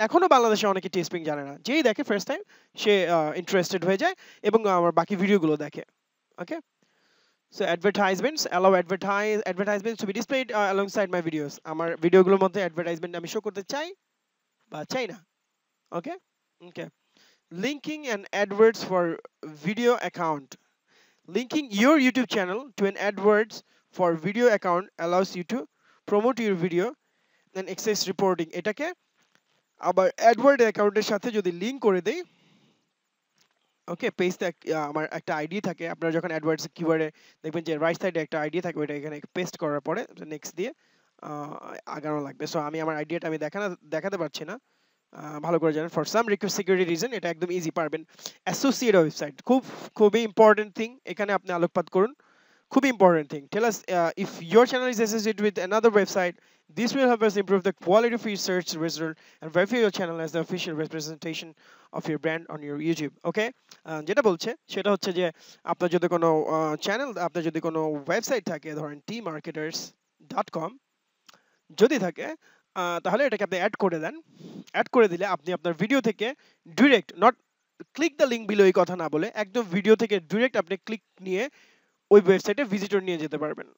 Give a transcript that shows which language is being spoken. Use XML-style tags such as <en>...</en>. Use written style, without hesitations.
<bn>এখনো বাংলাদেশে অনেকে টিস্প্রিং জানে না। যেই দেখে ফার্স্ট টাইম সে ইন্টারেস্টেড হয়ে যায় এবং আমার বাকি ভিডিওগুলো দেখে।</bn> <en>Okay, so advertisements allow advertisements to be displayed alongside my videos.</en> <bn>আমার ভিডিওগুলোর মধ্যে অ্যাডভার্টাইজমেন্ট আমি শো করতে চাই বা চাই না। ওকে, ওকে।</bn> <en>Linking and AdWords for video account. Linking your YouTube channel to an AdWords for video account allows you to promote your video and access reporting.</en> <bn>এটাকে আবার AdWords অ্যাকাউন্টের সাথে যদি লিংক করে দেই, ওকে, পেজটা আমার একটা আইডি থাকে। আপনারা যখন অ্যাডওয়ার্ডস কিওয়ার্ডে দেখবেন যে রাইট সাইডে একটা আইডি থাকবে, ওটা এখানে পেস্ট করার পরে নেক্সট দিয়ে আগানো লাগবে। সো আমি আমার আইডিয়াটা আমি দেখাতে পারছি না, ভালো করে জানেন।</bn> <en>for some security reason</en> <bn>এটা একদম ইজি পারবেন। অ্যাসোসিয়েট ওয়েবসাইট খুবই ইম্পর্টেন্ট থিং, এখানে আপনি আলোকপাত করুন। খুবই important thing.</bn> <en>Tell us if your channel is associated with another website, this will help us improve the quality of your search result and verify your channel as the official representation of your brand on your YouTube.</en> <bn>Okay, যেটা বলছে সেটা হচ্ছে যে আপনার যদি কোনো channel, আপনার যদি কোনো ওয়েবসাইট থাকে, ধরেন tmarketers.com যদি থাকে, তাহলে এটাকে আপনি অ্যাড করে দেন। অ্যাড করে দিলে আপনি আপনার ভিডিও থেকে direct,</bn> <en>not click the link below,</en> <bn>এই কথা না বলে একদম ভিডিও থেকে ডিরেক্ট আপনি ক্লিক নিয়ে ওই ওয়েবসাইটে ভিজিটর নিয়ে যেতে পারবেন।</bn>